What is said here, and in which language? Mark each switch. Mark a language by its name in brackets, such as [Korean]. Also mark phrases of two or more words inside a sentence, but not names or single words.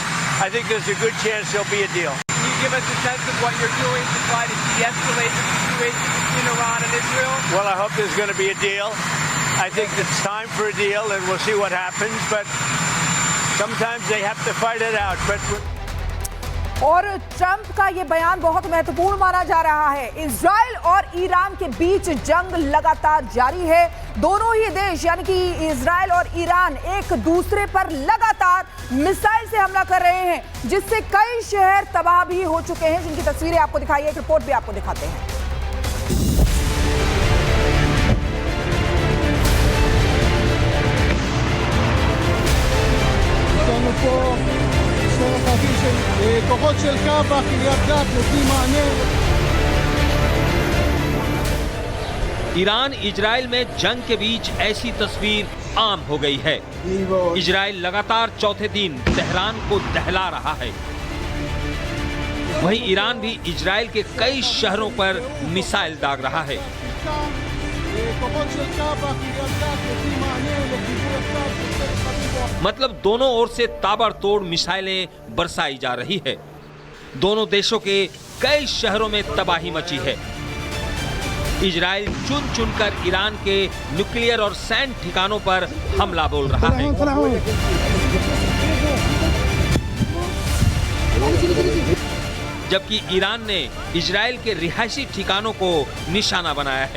[English] I think there's a good chance there'll be a deal. Can you give us a sense of what you're doing to try to de-escalate the situation between Iran and Israel? Well, I hope there's going to be a deal. I think it's time for a deal, and we'll see what happens. But sometimes they have to fight it out. But [Hindi] और ट्रंप का ये बयान बहुत महत्वपूर्ण माना जा रहा है। इजराइल और ईरान के बीच जंग लगातार जारी है। दोनों ही देश यानी कि इजराइल और ईरान एक दूसरे पर लगातार मिसाइल से हमला कर रहे हैं, जिससे कई शहर तबाह भी हो चुके हैं, जिनकी तस्वीरें आपको दिखाई, एक रिपोर्ट भी आपको दिखाते हैं। [Hebrew] כוחות של קב"א, קריית גת, נותנים מענה. [Hindi] ईरान इजराइल में जंग के बीच ऐसी तस्वीर आम हो गई है। इजराइल लगातार चौथे दिन तेहरान को दहला रहा है। वहीं ईरान भी इजराइल के कई शहरों पर मिसाइल दाग रहा है। [Hebrew] כוחות של קב"א, קריית גת, נותנים מענה לכיבוי הקו. [Hindi] मतलब दोनों ओर से ताबड़तोड़ मिसाइलें बरसाई जा रही है। दोनों देशों के कई शहरों में तबाही मची है। इजराइल चुन चुनकर ईरान के न्यूक्लियर और सैन्य ठिकानों पर हमला बोल रहा है, जबकि ईरान ने इजराइल के रिहायशी ठिकानों को निशाना बनाया है।